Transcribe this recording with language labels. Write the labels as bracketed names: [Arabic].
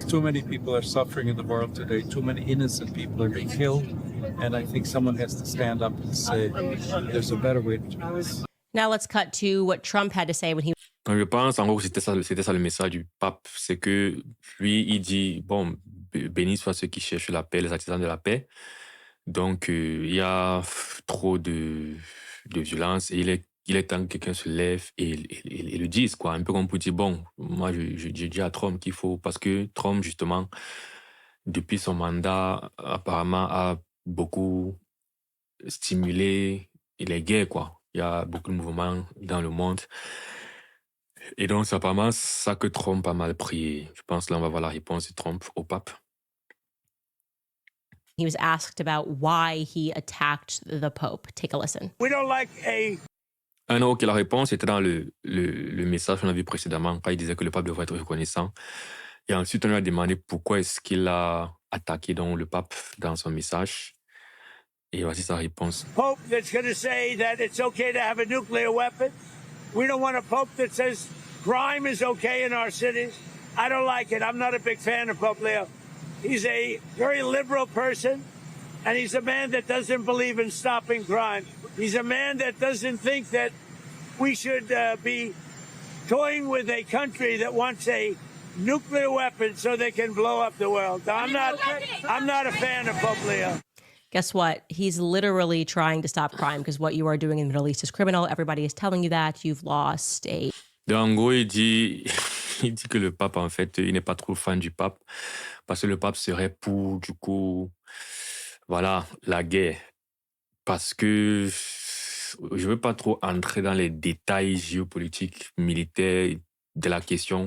[English] Too many people are suffering in the world today. Too many innocent people are being killed. And I think someone has to stand up and say, there's a better way to do this. Now let's cut to what Trump had to say when he... [French] Je pense, en gros, c'était ça le message du pape. C'est que lui, il dit, bon, bénis soient ceux qui cherchent la paix, les artisans de la paix. Donc, il y a trop de violence et il est temps que quelqu'un se lève et le dise, quoi. Un peu comme pour dire, bon, moi, je dis à Trump qu'il faut... Parce que Trump, justement, depuis son mandat, apparemment, a beaucoup stimulé les guerres, quoi. Il y a beaucoup de mouvements dans le monde. Et donc, c'est apparemment ça que Trump a mal pris. Je pense que là, on va voir la réponse de Trump au pape. [English] He was asked about why he attacked the Pope. Take a listen. We don't like a... [French] Ah non, ok, la réponse était dans le message qu'on a vu précédemment, quand il disait que le pape devrait être reconnaissant. Et ensuite, on lui a demandé pourquoi est-ce qu'il a attaqué donc, le pape dans son message. Et voici sa réponse. [English] Pope that's going to say that it's okay to have a nuclear weapon. We don't want a pope that says crime is okay in our cities. I don't like it. I'm not a big fan of Pope Leo. He's a very liberal person, and he's a man that doesn't believe in stopping crime. He's a man that doesn't think that we should be toying with a country that wants a nuclear weapon so they can blow up the world. I'm not a fan of Pope Leo. Guess what? He's literally trying to stop crime because what you are doing in the Middle East is criminal. Everybody is telling you that. You've lost a... [French] Donc, en gros, il dit, il dit que le pape, en fait, il n'est pas trop fan du pape parce que le pape serait pour, du coup, voilà, la guerre. Parce que je ne veux pas trop entrer dans les détails géopolitiques, militaires de la question.